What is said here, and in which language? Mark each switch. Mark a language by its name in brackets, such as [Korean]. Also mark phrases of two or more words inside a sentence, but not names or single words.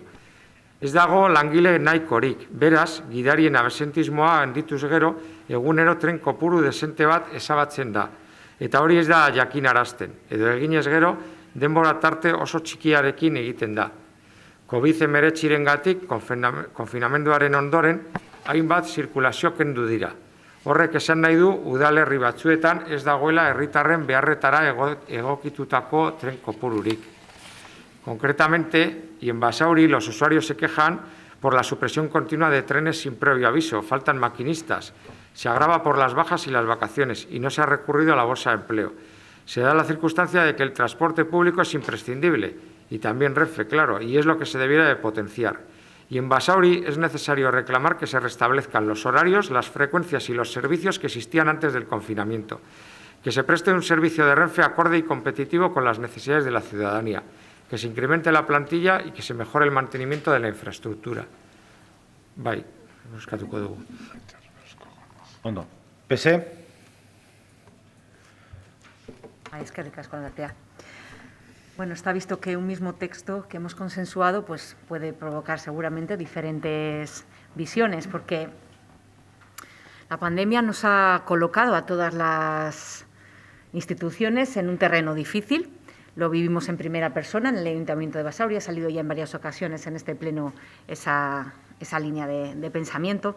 [Basque] Ez dago langile nahikorik, beraz, gidarien abesentismoa handituz gero, egunero tren kopuru desente bat ezabatzen da, eta hori ez da jakinarazten, edo eginez gero, denbora tarte oso txikiarekin egiten da. COVID-19-gatik, konfinamenduaren ondoren, hainbat zirkulazio kendu dira. Horrek esan nahi du, udalerri batzuetan ez dagoela herritarren beharretara egokitutako tren kopururik. [Spanish] Concretamente, y en Basauri, los usuarios se quejan por la supresión continua de trenes sin previo aviso, faltan maquinistas, se agrava por las bajas y las vacaciones y no se ha recurrido a la bolsa de empleo. Se da la circunstancia de que el transporte público es imprescindible y también Renfe, claro, y es lo que se debiera de potenciar. Y en Basauri es necesario reclamar que se restablezcan los horarios, las frecuencias y los servicios que existían antes del confinamiento, que se preste un servicio de Renfe acorde y competitivo con las necesidades de la ciudadanía, que se incremente la plantilla y que se mejore el mantenimiento de la infraestructura. [Basque] Bai, eskatuko dugu. Ondo. PC. Eskerrik asko, Albertea. [Spanish] Bueno, está visto que un mismo texto que hemos consensuado pues puede provocar seguramente diferentes visiones, porque la pandemia nos ha colocado a todas las instituciones en un terreno difícil. Lo vivimos en primera persona en el Ayuntamiento de Basauri, ha salido ya en varias ocasiones en este pleno esa línea de pensamiento.